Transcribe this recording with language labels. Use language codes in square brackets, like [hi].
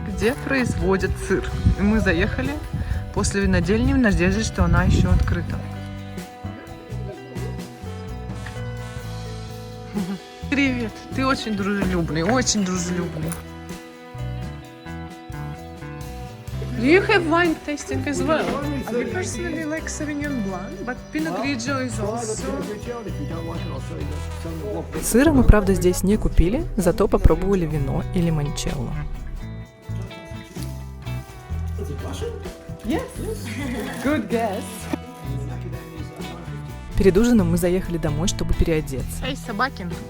[ru] где производят сыр. И мы заехали после винодельни в надежде, что она еще открыта. Привет, ты очень дружелюбный, очень дружелюбный. [en] Do you have wine tasting as well? I personally like Sauvignon Blanc, but Pinot Grigio is also... [ru] Сыра мы, правда, здесь не купили, зато попробовали вино и лимончелло. [en] Yes. Good guess. [ru] Перед ужином мы заехали домой, чтобы переодеться. Эй, собаки.